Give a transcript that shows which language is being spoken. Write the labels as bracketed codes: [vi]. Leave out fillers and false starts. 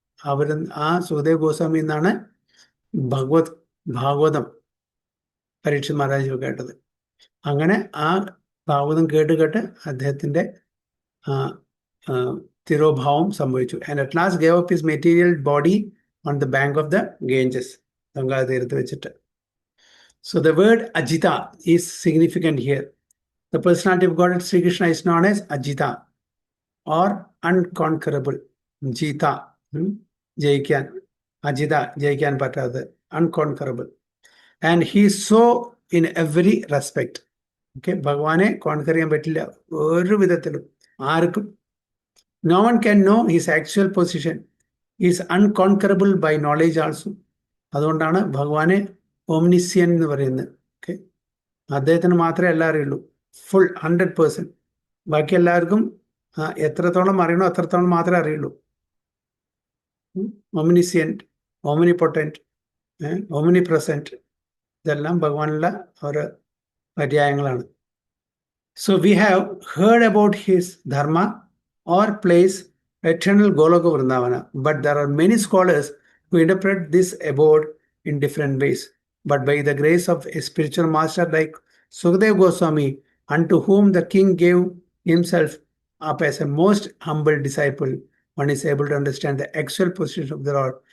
[ml] അവർ ആ സുഖദേവ് ഗോസ്വാമി എന്നാണ് ഭാഗവതം പരീക്ഷിത് മഹാരാജ് കേട്ടത്. അങ്ങനെ ആ ഭാഗവതം കേട്ട് അദ്ദേഹത്തിൻ്റെ തിരോഭാവം സംഭവിച്ചു. [en] and at last gave up his material body on the bank of the Ganges, [ml] Ganga തീരത്ത് വെച്ചിട്ട്. [en] So the word Ajita is significant here. The personality of Godhead Sri Krishna is known as Ajita or unconquerable. [ml] Jita, ജയിക്കാൻ. അജിത, ജയിക്കാൻ പറ്റാത്തത്, unconquerable. [en] And he is so in every respect. [ml] Okay, ഭഗവാനെ conquer ചെയ്യാൻ പറ്റില്ല ഒരു വിധത്തിലും ആർക്കും. [en] No one can know his actual position. He is unconquerable by knowledge also. [ml] അതുകൊണ്ടാണ് ഭഗവാനെ ഓംനിസിയൻ എന്ന് പറയുന്നത്. ഓക്കെ, അദ്ദേഹത്തിന് മാത്രമേ എല്ലാം അറിയുള്ളൂ, ഫുൾ 100%. ബാക്കി എല്ലാവർക്കും എത്രത്തോളം അറിയണോ അത്രത്തോളം മാത്രമേ അറിയുള്ളൂ. ഓംനിസിയൻറ്റ്, ഓംനിപൊട്ടൻറ്റ്, ഓംനിപ്രസൻറ്റ്, ഇതെല്ലാം ഭഗവാനുള്ള ഒരു പര്യായങ്ങളാണ്. [en] So we have heard about his dharma or place eternal Goloka Vrindavana, but there are many scholars who interpret this abode in different ways. But by the grace of a spiritual master like Sukadeva Goswami, unto whom the king gave himself up as a most humble disciple, one is able to understand the actual position of the Lord